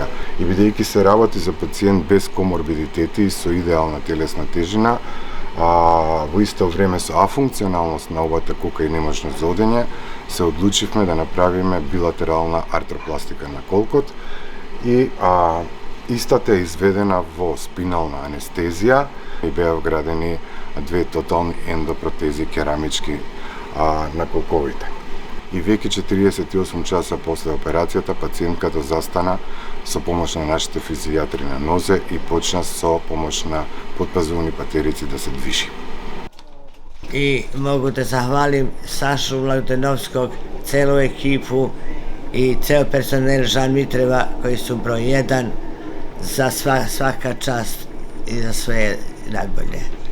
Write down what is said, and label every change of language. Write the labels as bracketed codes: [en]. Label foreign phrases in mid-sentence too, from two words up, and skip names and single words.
[mk] И бидејќи се работи за пациент без коморбидитети и со идеална телесна тежина, во исто време со афункционалност на обата колка и неможност за одење, се одлучивме да направиме билатерална артропластика на колкот и истата е изведена во спинална анестезија и беа вградени две тотални ендопротези керамички на колковите. И веќе 48 часа после операцијата пациентката застана со помош на нашите физијатри на нозе и почна со помош на потпазувни патерици да се движи. [sr] I mogu da zahvalim Sašu Mladenovskog, celu ekipu i ceo personel Žan Mitreva koji su broj 1 za svaka čast i za sve najbolje.